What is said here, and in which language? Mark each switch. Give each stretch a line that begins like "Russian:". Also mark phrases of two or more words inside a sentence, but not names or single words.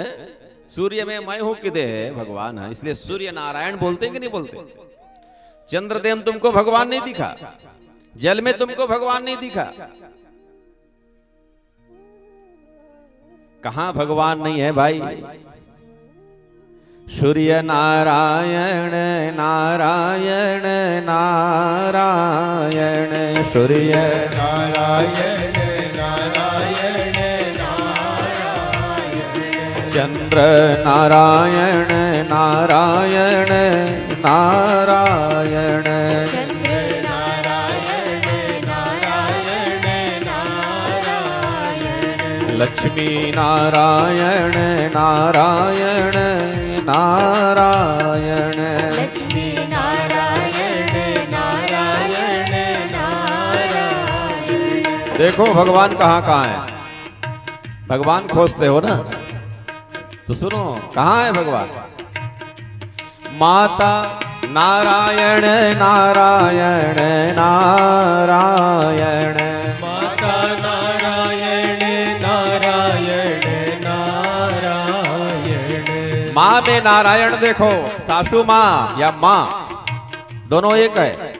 Hindi: सूर्य में मैं हूं किदे है भगवान है, इसलिए सूर्य नारायण बोलते हैं कि नहीं बोलते? चंद्रदेव तुमको भगवान नहीं दिखा, जल में तुमको भगवान नहीं दिखा, कहां भगवान नहीं है भाई? सूर्य नारायण नारायण नारायण, सूर्य नारायण नारायण नारायण, चंद्र नारायण नारायण नारायण, चंद्र नारायण नारायण नारायण, लक्ष्मी नारायण नारायण नारायण, लक्ष्मी नारायण नारायण नारायण। देखो भगवान कहाँ कहाँ है? भगवान खोजते हो ना, तो सुनो कहाँ है भगवान? माता नारायण नारायण नारायण। माता नारायण नारायण नारायण। माँ में नारायण देखो, सासू माँ या माँ दोनों एक है।